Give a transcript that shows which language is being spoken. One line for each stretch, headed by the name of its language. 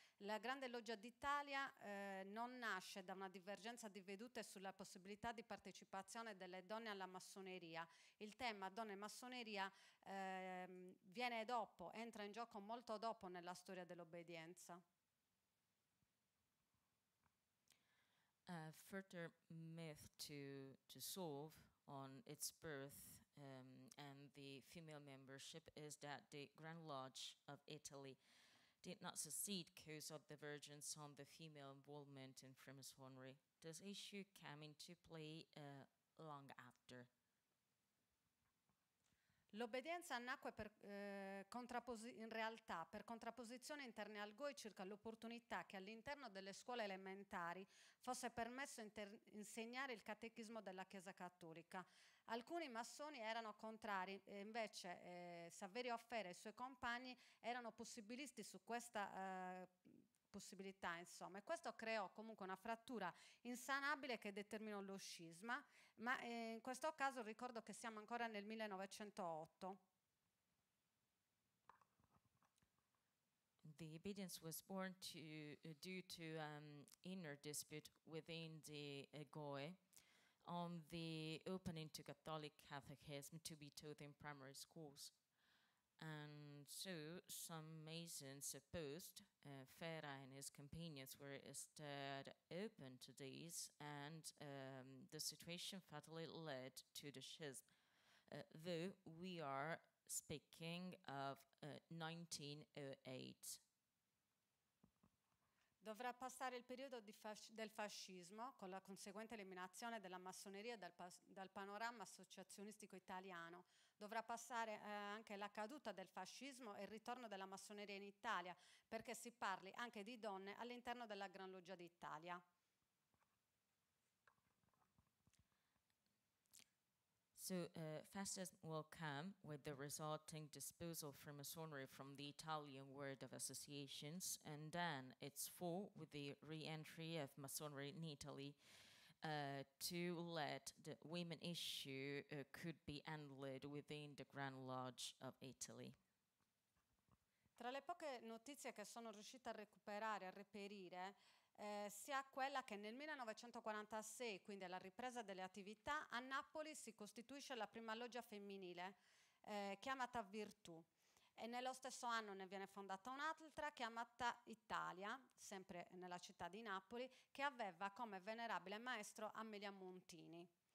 Italian: La Grande Loggia d'Italia non nasce da una divergenza di vedute sulla possibilità di partecipazione delle donne alla massoneria. Il tema donne e massoneria viene dopo, entra in gioco molto dopo nella storia dell'obbedienza.
English: A further myth to solve on its birth and the female membership is that the Grand Lodge of Italy did not succeed because of divergence on the female involvement in Freemasonry. This issue came into play long after.
Italian: L'obbedienza nacque in realtà per contrapposizione interne al GOI circa l'opportunità che all'interno delle scuole elementari fosse permesso insegnare il catechismo della Chiesa Cattolica. Alcuni massoni erano contrari, e invece Saverio Offera e i suoi compagni erano possibilisti su questa possibilità, insomma, e questo creò comunque una frattura insanabile che determinò lo scisma, ma in questo caso ricordo che siamo ancora nel 1908.
English: The obedience was born due to inner dispute within the GOE on the opening to Catholic catechism to be taught in primary schools. And so some Masons opposed. Ferra and his companions were instead open to these, and the situation fatally led to the schism. Though we are speaking of 1908.
Italian: Dovrà passare il periodo del fascismo, con la conseguente eliminazione della massoneria dal panorama associazionistico italiano. Dovrà passare anche la caduta del fascismo e il ritorno della massoneria in Italia, perché si parli anche di donne all'interno della Gran Loggia d'Italia.
English: So fascism will come with the resulting disposal of Freemasonry from the Italian world of associations, and then its fall with the re-entry of Masonry in Italy to let the women issue could be handled within the Grand Lodge of Italy.
Italian: Tra le poche notizie che sono riuscita a recuperare, a reperire, sia quella che nel 1946, quindi alla ripresa delle attività, a Napoli si costituisce la prima loggia femminile, chiamata Virtù, e nello stesso anno ne viene fondata un'altra chiamata Italia, sempre nella città di Napoli, che aveva come venerabile maestro Amelia Montini.